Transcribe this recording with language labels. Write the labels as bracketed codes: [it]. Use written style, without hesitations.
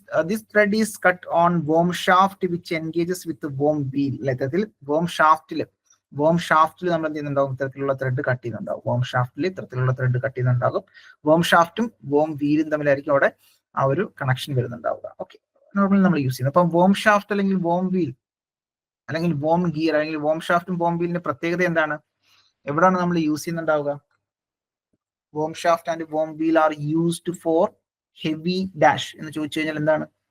[en] This thread is cut on worm shaft which engages with the worm wheel. [ml] ഇത്തരത്തിൽ worm shaftൽ നമ്മൾ എന്ത് ചെയ്യുന്നുണ്ടാവും? ഇത്തരത്തിലുള്ള ത്രെഡ് കട്ട് ചെയ്യുന്നുണ്ടാവും. worm shaftൽ ഇത്തരത്തിലുള്ള ത്രെഡ് കട്ട് ചെയ്യുന്നുണ്ടാകും. worm ഷാഫ്റ്റും worm വീലും തമ്മിലായിരിക്കും അവിടെ ആ ഒരു കണക്ഷൻ വരുന്നുണ്ടാവുക. ഓക്കെ, നോർമലി നമ്മൾ യൂസ് ചെയ്യുന്നത്. അപ്പം worm shaft അല്ലെങ്കിൽ worm wheel അല്ലെങ്കിൽ worm gear അല്ലെങ്കിൽ worm ഷാഫ്റ്റും worm വീലിന്റെ പ്രത്യേകത എന്താണ്? എവിടെയാണ് നമ്മൾ use ചെയ്യുന്നുണ്ടാവുക? [en] worm shaft and worm wheel are used for heavy dash [ml] എന്ന് ചോദിച്ചു കഴിഞ്ഞാൽ എന്താണ്?